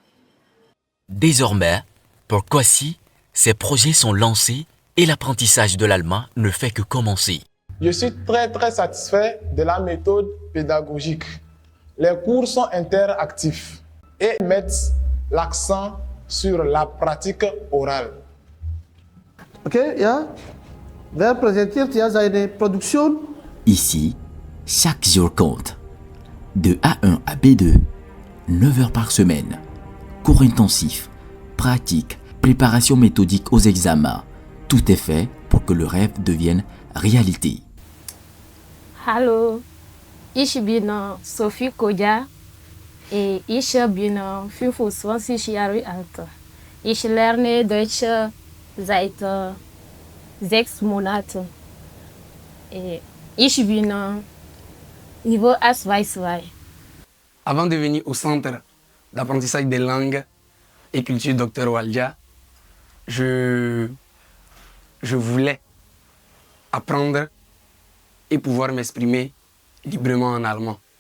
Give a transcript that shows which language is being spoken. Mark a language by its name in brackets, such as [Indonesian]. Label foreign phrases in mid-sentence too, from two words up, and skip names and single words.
[French] Désormais, pour Kossi, ses projets sont lancés et l'apprentissage de l'allemand ne fait que commencer. Je suis très satisfait de la méthode pédagogique. Les cours sont interactifs et mettent l'accent sur la pratique orale. [German] Okay, ja. Wer präsentiert ja seine Produktion? [French] Ici, chaque jour compte. De A1 à B2, 9 heures par semaine. Cours intensifs, pratique, préparation méthodique aux examens. Tout est fait pour que le rêve devienne réalité. [German] Hallo, ich bin Sophie Koja und ich bin 25 Jahre alt. Ich lerne Deutsch seit 6 Monaten. Ich bin Niveau A2. [French] Avant de venir au centre d'apprentissage des langues et culture Dr Waldia, je voulais apprendre et pouvoir m'exprimer librement en allemand.